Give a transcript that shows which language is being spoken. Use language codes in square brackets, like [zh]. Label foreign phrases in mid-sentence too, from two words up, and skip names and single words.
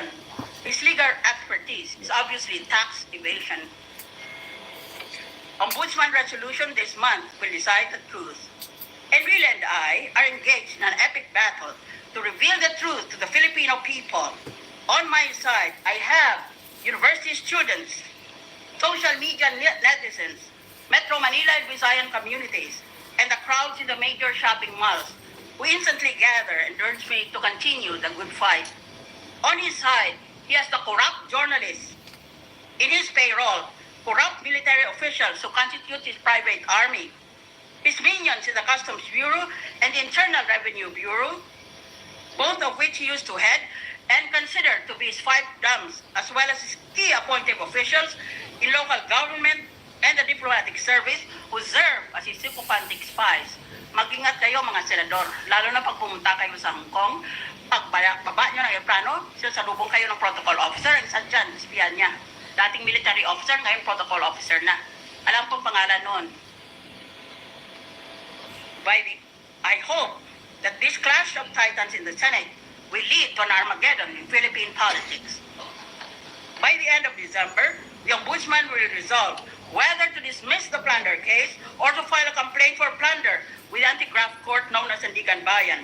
[en] His legal expertise is obviously tax evasion. Ombudsman resolution this month will decide the truth. Enrile and I are engaged in an epic battle to reveal the truth to the Filipino people. On my side, I have university students, social media netizens, Metro Manila and Visayan communities, and the crowds in the major shopping malls who instantly gather and urge me to continue the good fight. On his side, he has the corrupt journalists. In his payroll, corrupt military officials who constitute his private army, his minions in the Customs Bureau and the Internal Revenue Bureau, both of which he used to head and considered to be his five dams, as well as his key appointed officials in local government and the diplomatic service who serve as his sycophantic spies. [tl] Mag-ingat kayo mga senador, lalo na pag pumunta kayo sa Hong Kong, pagbaba nyo ng aeroplano, salubong kayo ng [en] protocol officer, [tl] ang isa dyan, espiyan niya. Dating [en] military officer, [tl] ngayon [en] protocol officer [tl] na. Alam pong pangalan noon. [en] I hope that this clash of titans in the Senate will lead to an Armageddon in Philippine politics. By the end of December, the Ombudsman will resolve whether to dismiss the plunder case or to file a complaint for plunder with anti-graft court known as Sandigan Bayan.